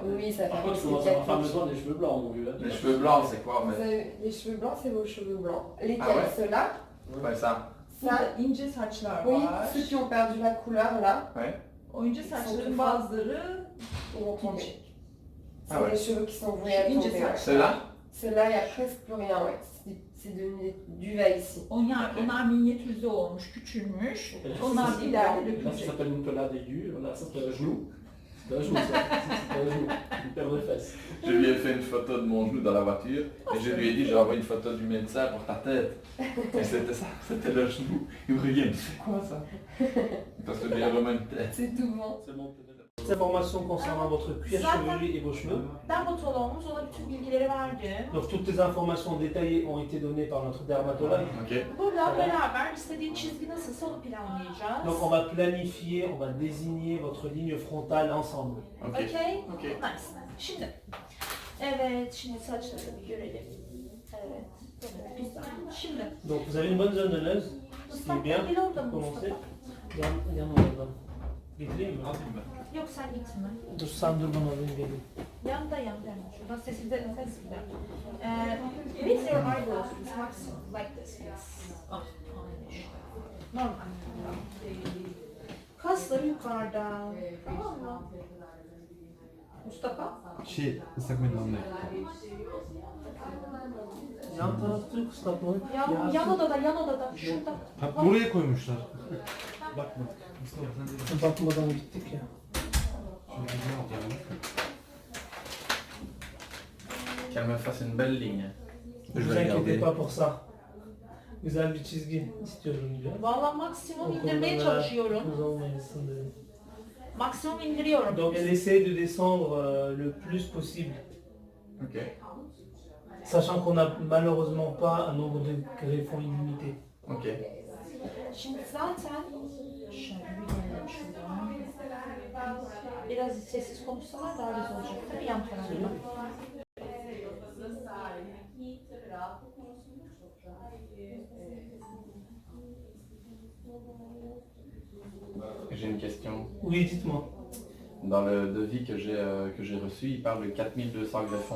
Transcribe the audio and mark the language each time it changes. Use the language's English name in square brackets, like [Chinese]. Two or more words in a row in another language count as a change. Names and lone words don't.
[French] Oui, ça Par fait contre, il c'est commence à avoir 4 besoin des cheveux blancs, mon vieux. Les cheveux blancs, c'est quoi Vous mais... avez les cheveux blancs, c'est vos cheveux blancs. Lesquels? Ah ouais? Ceux-là? Ouais, ça. Ça? [Turkish] Burada ince saçlar [French] Oui, [Turkish] var. [French] ceux qui ont perdu la couleur là, Ouais. [Turkish] O ince saçların bazıları [French] ils vont tomber. [Turkish] ince. [French] C'est Ah ouais. les cheveux qui sont voués à [Turkish] Ince [French] tomber. ouais. [Turkish] saç. [French] Ceux-là? Ceux-là, il n'y a presque plus rien, ouais. C'est devenu du va ici. [Turkish] Onlar minyatürize olmuş, küçülmüş. Onlar ileride [French] Là, ça [Turkish] dökülecek. [French] s'appelle une pelade aiguë. Là, ça, c'est un genou. C'est un genou, ça. C'est un genou. Une paire de fesses. Je lui ai fait une photo de mon genou dans la voiture et je lui ai dit j'ai envoyé une photo du médecin pour ta tête. Et c'était ça, c'était le genou. Il me regarde, c'est quoi ça? Parce que j'ai vraiment une tête. C'est tout bon. C'est bon. Des informations concernant votre cuir chevelu et vos cheveux. [Turkish] Dermatologumuz ona bütün bilgileri verdi. [French] Donc toutes les informations détaillées ont été données par notre dermatologue. Ok. [Turkish] Burada beraber istediğin çizgi nasılsa onu planlayacağız. [French] Donc on va planifier, on va désigner votre ligne frontale ensemble. Ok. [Turkish] Okey? Ok. Nice. Şimdi. Evet, şimdi saçları bir görelim. Evet. Güzel. Şimdi. [French] Donc vous avez une bonne zone de nose, ce qui est [Turkish] Mustafa [French] bien [Turkish] gel orada [French] pour [Turkish] mı [French] commencer. [Turkish] Mustafa? Yan oradan. Getireyim mi? Yok sen gitme. Dur sen dur bana alayım geleyim. Yanda hemen. Şuradan sesi gider. [English] With your eyebrows, it's maximum like this. Yes. [Turkish] Ah, aynen işte. Normal. Kasları yukarıda. Tamam mı? Mustafa? Şey, ıslak mendil almaya. Yan tarafta yok ıslatmalık. Yan odada. Şurada. Ha, buraya koymuşlar. Bakma. Bakmadan gittik ya. [French] Qu'elle me fasse une belle ligne. Ne vous inquiétez pas pour ça. [Turkish] Güzel bir çizgi istiyorum diyor. Valla maksimum O konuda indirmeye çalışıyorum. meraklınız olmayasın dedi. Maksimum indiriyorum. [French] Donc elle essaie de descendre le plus possible. Ok. Sachant qu'on n'a malheureusement pas un nombre de greffons illimité. Ok. [Turkish] Şimdi zaten şöyle bir gelelim şuradan. Biraz sessiz konuşsalar daha güzel olacak. Tabii yan tarafta. [French] J'ai une question. Oui, dites-moi. Dans le devis que j'ai reçu, il parle de 4200 greffons.